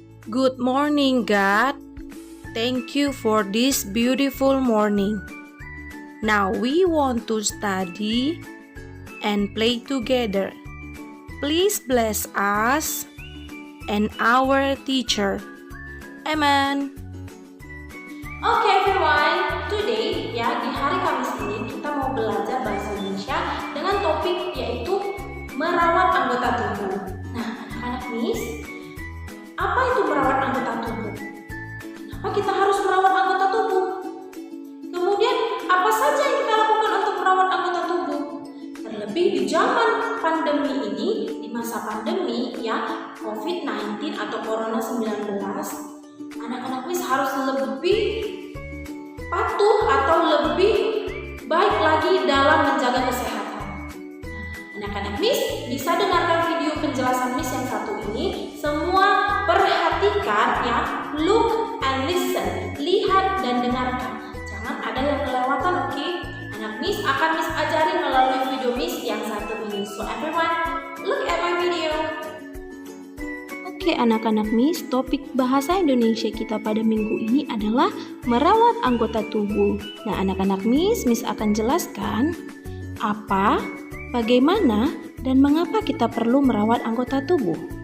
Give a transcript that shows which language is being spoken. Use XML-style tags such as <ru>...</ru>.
<en>Good morning, God. Thank you for this beautiful morning. Now we want to study and play together. Please bless us and our teacher. Amen. Okay everyone, today</en> <id>ya di hari Kamis ini kita mau belajar bahasa Indonesia dengan topik yaitu merawat anggota tubuh. Nah, anak-anak Miss, apa itu merawat anggota tubuh? Kenapa kita harus merawat anggota tubuh? Kemudian apa saja yang kita lakukan untuk merawat anggota tubuh? Terlebih di zaman pandemi ini, di masa pandemi ya COVID-19 atau Corona 19, anak-anak Miss harus lebih patuh atau lebih baik lagi dalam menjaga kesehatan. Anak-anak Miss bisa dengarkan video penjelasan Miss yang satu ini. Semua perhatikan ya,</id> <en>look and listen,</en> <id>lihat dan dengarkan. Jangan ada yang kelewatan, oke? Anak Miss akan Miss ajari melalui video Miss yang satu ini.</id> <en>So everyone, look at my video.</en> <id>Oke anak-anak Miss, topik bahasa Indonesia kita pada minggu ini adalah merawat anggota tubuh. Nah anak-anak Miss akan jelaskan apa, bagaimana, dan mengapa kita perlu merawat anggota tubuh.</id>